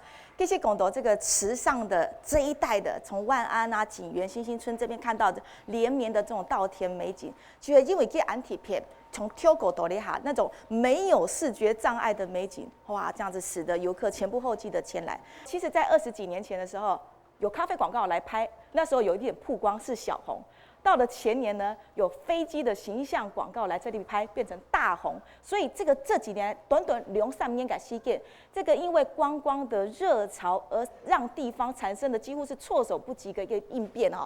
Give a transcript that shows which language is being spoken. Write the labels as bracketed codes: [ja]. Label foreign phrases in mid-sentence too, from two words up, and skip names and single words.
[zh] 其實講到這個池上的這一帶的，從萬安啊、景園、新興村這邊看到的連綿的這種稻田美景，就係因為佢安體片。從跳狗到里哈那種沒有視覺障礙的美景，哇，這樣子使得遊客前仆後繼的前來。其實，在20幾年前的時候，有咖啡廣告來拍，那時候有一點曝光是小紅，到了前年呢，有飞机的形象广告来这里拍，变成大红。所以这几年短短2-3年改西建，这个因为观光的热潮而让地方产生的几乎是措手不及的一个应变哈。